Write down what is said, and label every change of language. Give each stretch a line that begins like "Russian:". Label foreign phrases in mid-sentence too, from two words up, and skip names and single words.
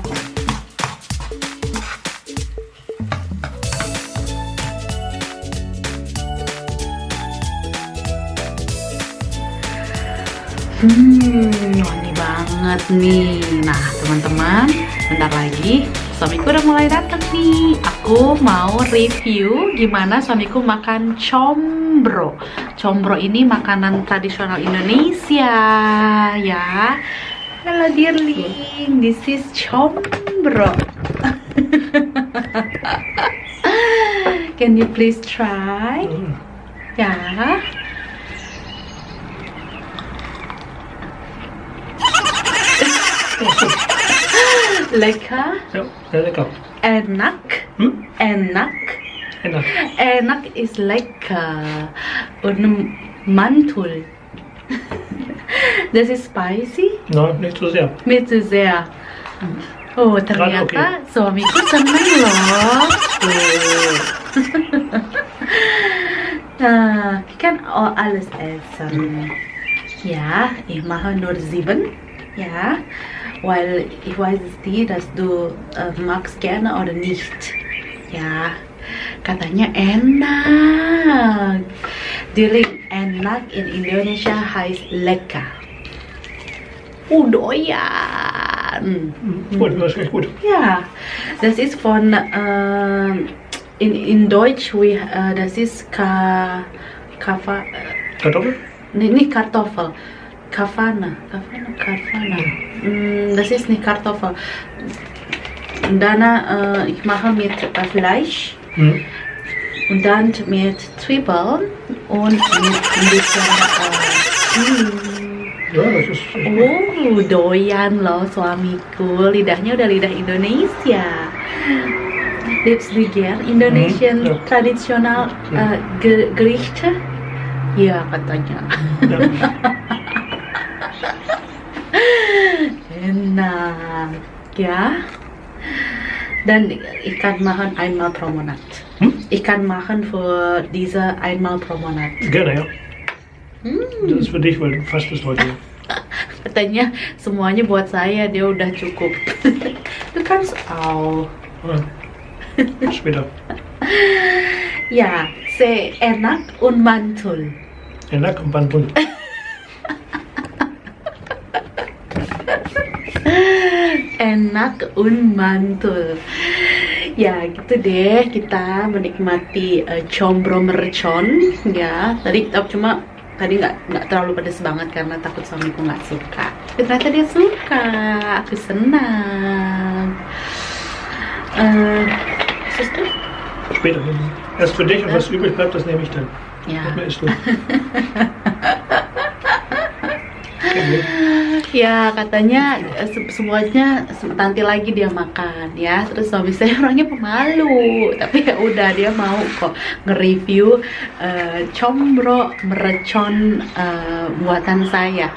Indonesian: Wangi banget nih. Nah teman-teman, bentar lagi suamiku udah mulai datang nih. Aku mau review gimana suamiku makan combro. Combro ini makanan tradisional Indonesia ya.
English: Hello dearling, this is combro. Can you please try?
Indonesian: Ya.
German: Lekker? Ja, lekker.
Indonesian: Enak? Enak? Enak.
English: Enak is lekker.
German: Und mantul. Das ist spicy? Nein, nicht so sehr. Nicht so sehr.
Indonesian: Oh, ternyata suamiku seneng loh. Nah,
German: ich kann alles essen. Ja, ich mache nur 7. Ja, weil ich weiß nicht, dass du magst gerne oder nicht. Ja,
Indonesian: katanya enak.
German: Dealing enak in Indonesia heißt lecker.
Indonesian: Doyan.
German: Gut, das ist gut. Ja, das ist von in Deutsch das ist Kartoffel? Nee, nicht Kartoffel. Kafana. Das ist nicht Kartoffel. Dann ich mache mit Fleisch und dann mit Zwiebeln und mit ein bisschen Ja, das ist gut.
Indonesian: doyan loh suamiku. Lidahnya udah lidah Indonesia.
English: Lipsluger, Indonesian
Indonesian: Ya.
German: tradisional Gerichte.
Indonesian: Ya katanya.
German: Ja.
Indonesian: Enak ya.
German: Dan ich kann machen einmal pro Monat. Ich kann machen für diese einmal pro Monat. Gerne, ja. Das ist für dich, weil du fastest heute. Katanya semuanya buat saya, dia udah cukup. Du kannst auch. Ja. Später. Ja, sehr enak und mantul. Enak und Bandbund. Enak und mantul.
Indonesian: Ya gitu deh, kita menikmati combro mercon ya. Tadi nggak terlalu pedas banget karena takut suamiku nggak suka. Tapi ternyata dia suka, aku senang.
German: Was ist das? Später. Erst für dich und was übrig bleibt, das nehme ich dann.
Indonesian: Ya.
German: Das isst du.
English: Okay.
Indonesian: Ya katanya semuanya nanti lagi dia makan ya. Terus suami saya orangnya pemalu, tapi ya udah dia mau kok nge-review combro mercon buatan saya.